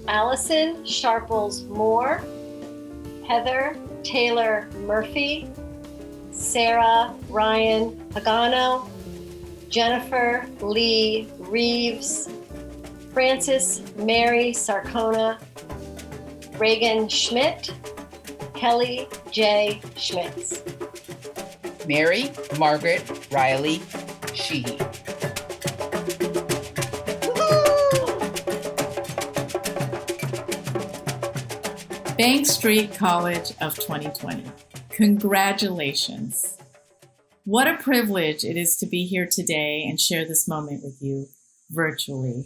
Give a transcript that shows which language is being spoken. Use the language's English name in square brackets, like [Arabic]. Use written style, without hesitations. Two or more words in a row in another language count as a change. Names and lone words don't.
[English] Allison Sharples Moore, Heather Taylor Murphy, Sarah Ryan Pagano, Jennifer Lee Reeves, Frances Mary Sarcona, Reagan Schmidt, Kelly J. Schmitz. Mary Margaret Riley Sheehy. Bank Street College of 2020. Congratulations. What a privilege it is to be here today and share this moment with you virtually.